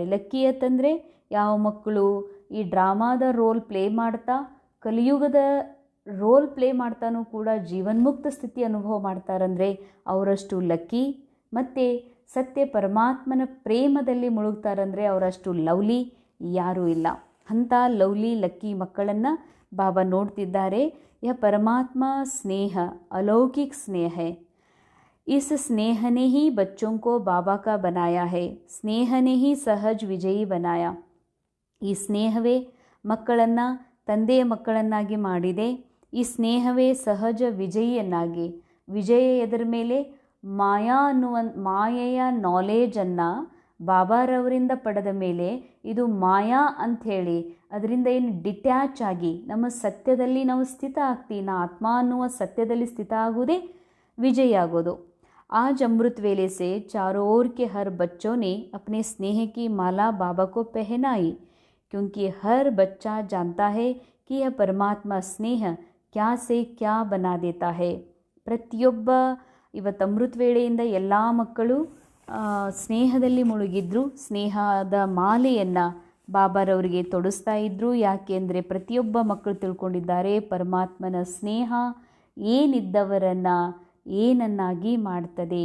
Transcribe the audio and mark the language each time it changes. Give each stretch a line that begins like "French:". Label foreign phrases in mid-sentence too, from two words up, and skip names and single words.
Kannada: ಲಕ್ಕಿ ಅಂತಂದರೆ ಯಾವ ಮಕ್ಕಳು ಈ ಡ್ರಾಮಾದ
English: role play
Kannada: ಮಾಡ್ತಾ ಕಲಿಯುಗದ
English: role play
Kannada: ಮಾಡ್ತಾನೂ ಕೂಡ ಜೀವನ್ಮುಕ್ತ ಸ್ಥಿತಿ ಅನುಭವ ಮಾಡ್ತಾರಂದರೆ ಅವರಷ್ಟು ಲಕ್ಕಿ. ಮತ್ತು ಸತ್ಯ ಪರಮಾತ್ಮನ ಪ್ರೇಮದಲ್ಲಿ ಮುಳುಗ್ತಾರಂದರೆ ಅವರಷ್ಟು ಲವ್ಲಿ ಯಾರೂ ಇಲ್ಲ. ಅಂಥ
English: lovely lucky
Kannada: ಮಕ್ಕಳನ್ನು ಬಾಬಾ ನೋಡ್ತಿದ್ದಾರೆ.
Hindi: यह परमात्मा स्नेह अलौकिक स्नेह है. इस स्नेह ने ही बच्चों को बाबा का बनाया है. स्नेह ने ही सहज विजयी बनाया.
Kannada: ಈ ಸ್ನೇಹವೇ ಮಕ್ಕಳನ್ನು ತಂದೆಯ ಮಕ್ಕಳನ್ನಾಗಿ ಮಾಡಿದೆ. ಈ ಸ್ನೇಹವೇ ಸಹಜ ವಿಜಯಿಯನ್ನಾಗಿ, ವಿಜಯ ಎದರ ಮೇಲೆ ಮಾಯೆಯ ನಾಲೇಜನ್ನು ಬಾಬಾರವರಿಂದ ಪಡೆದ ಮೇಲೆ ಇದು ಮಾಯಾ ಅಂಥೇಳಿ ಅದರಿಂದ ಏನು ಡಿಟ್ಯಾಚ್ ಆಗಿ ನಮ್ಮ ಸತ್ಯದಲ್ಲಿ ನಾವು ಸ್ಥಿತ ಆಗ್ತೀವಿ. ನಾ ಆತ್ಮ ಅನ್ನುವ ಸತ್ಯದಲ್ಲಿ ಸ್ಥಿತ ಆಗೋದೇ ವಿಜಯ ಆಗೋದು.
Hindi: आज अमृत वेले से चारों ओर के हर बच्चों ने अपने स्नेह की माला बाबा को पहनाई, क्योंकि हर बच्चा जानता है कि यह परमात्मा स्नेह क्या से क्या बना देता है.
Kannada: ಪ್ರತಿಯೊಬ್ಬ ಇವತ್ತು ಅಮೃತ ವೇಳೆಯಿಂದ ಎಲ್ಲ ಮಕ್ಕಳು ಸ್ನೇಹದಲ್ಲಿ ಮುಳುಗಿದ್ರು. ಸ್ನೇಹದ ಮಾಲೆಯನ್ನು ಬಾಬಾರವರಿಗೆ ತೊಡಿಸ್ತಾ ಇದ್ದರು. ಯಾಕೆಂದರೆ ಪ್ರತಿಯೊಬ್ಬ ಮಕ್ಕಳು ತಿಳ್ಕೊಂಡಿದ್ದಾರೆ ಪರಮಾತ್ಮನ ಸ್ನೇಹ ಏನಿದ್ದವರನ್ನು ಏನನ್ನಾಗಿ ಮಾಡ್ತದೆ.